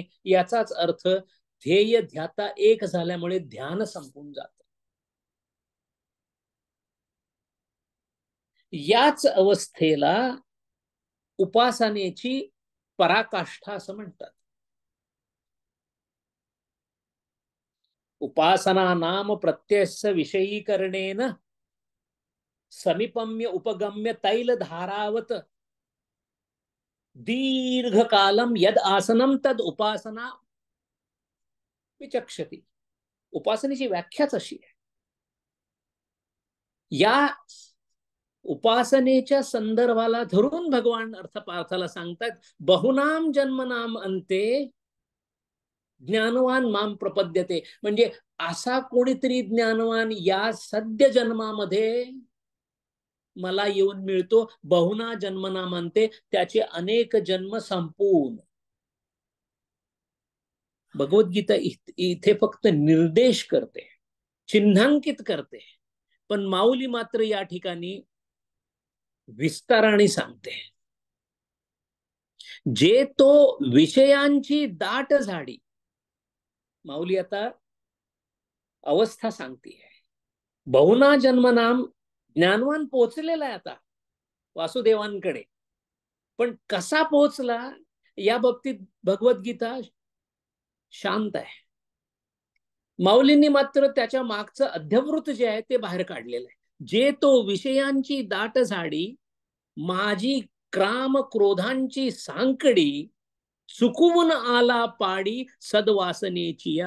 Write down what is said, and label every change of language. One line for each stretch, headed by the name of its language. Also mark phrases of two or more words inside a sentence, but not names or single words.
Marathi: याचाच अर्थ ध्येय ध्याता एक झाल्यामुळे ध्यान संपून जातं. याच अवस्थेला उपासनेची पराकाष्ठा असं म्हणतात.
Sanskrit: उपासना नाम प्रत्यस्य विषयीकरणेन समीपम्य उपगम्य तैल धारावत दीर्घकालम यद आसनम तद उपासना विचक्षति.
Marathi: उपासनेची व्याख्याच अशी आहे. या उपासनेच्या संदर्भाला धरून भगवान अर्थपार्थाला सांगतात
Sanskrit: बहुनाम जन्मनाम अंते ज्ञानवान माम प्रपद्यते.
Marathi: म्हणजे असा कोणीतरी ज्ञानवान या सद्य जन्मामध्ये मला येऊन मिळतो.
Sanskrit: बहुना जन्मनाम अंते,
Marathi: त्याचे अनेक जन्म संपून. भगवद्गीता इथे फक्त निर्देश करते, चिन्हांकित करते, पण माऊली मात्र या ठिकाणी विस्ताराने सांगते. जे तो विषयांची दाट झाडी, माऊली आता अवस्था सांगते.
Sanskrit: बहुना जन्मनाम
Marathi: ज्ञानवान पोचलेला आहे आता वासुदेवांकडे, पण कसा पोचला या बाबतीत भगवद्गीता शांत आहे. माऊलींनी मात्र त्याच्या मागचं अध्यवृत्त जे आहे ते बाहेर काढलेलं आहे. जे तो विषयांची दाट झाडी, माझी क्राम क्रोधांची सांकडी, चुकवून आला पाडी सद्वासनेची या.